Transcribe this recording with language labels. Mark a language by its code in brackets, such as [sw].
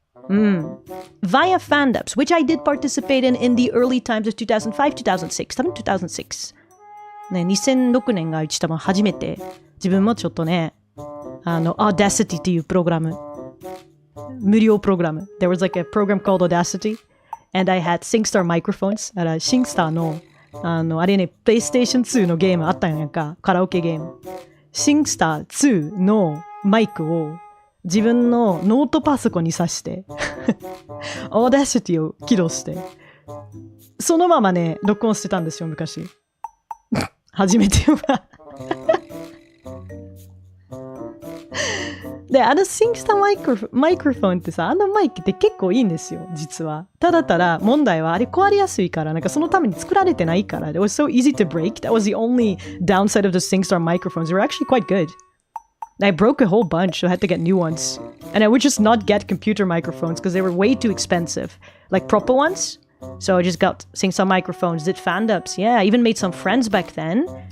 [en] Via fandubs, which I did participate in the early times of 2005, 2006. [ja] 多分2006。ね、2006年がうち多分初めて自分もちょっとね、Audacity っていうプログラム。無料プログラム。 [en] There was like a program called Audacity, and I had SingStar microphones. [ja] だから SingStar の、あれね、PlayStation 2のゲームあったんやんか、カラオケゲーム。 SingStar 2のマイクを自分のノートパソコンに挿して、Audacity を起動して、そのままね、録音してたんですよ、昔。初めては。で、SingStar マイクロフォンってさ、マイクって結構いいんですよ、実は。ただ問題はあれ壊れやすいから、なんかそのために作られてないから。 [en] It was so easy to break. That was the only downside of the SingStar microphones. They were actually quite good. I broke a whole bunch, so I had to get new ones. And I would just not get computer microphones because they were way too expensive. Like proper ones. So I just got SingStar microphones, did fandubs. Yeah, I even made some friends back then.